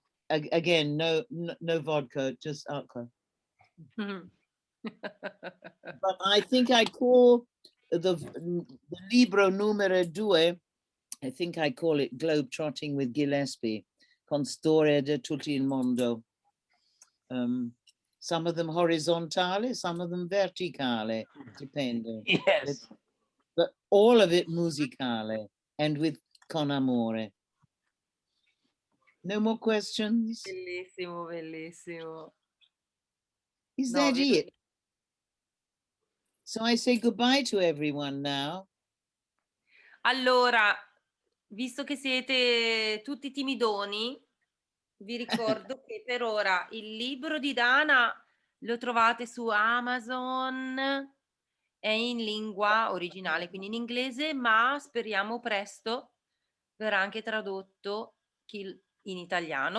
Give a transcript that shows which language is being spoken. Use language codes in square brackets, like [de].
[en] Again, no vodka, just alcohol. But I think I call the [it] libro numero 2, [en] I think I call it Globetrotting with Gillespie, [it] con storia di tutto il mondo. [en] Some of them horizontale, some of them verticale, depende. Yes. but all of it musicale and with [it] con amore. [en] No more questions? [it] Bellissimo, bellissimo. [en] Is No, that it? So I say goodbye to everyone now. [it] Allora, visto che siete tutti timidoni, vi ricordo che per ora il libro di Dana lo trovate su Amazon, è in lingua originale, quindi in inglese, ma speriamo presto verrà anche tradotto in italiano.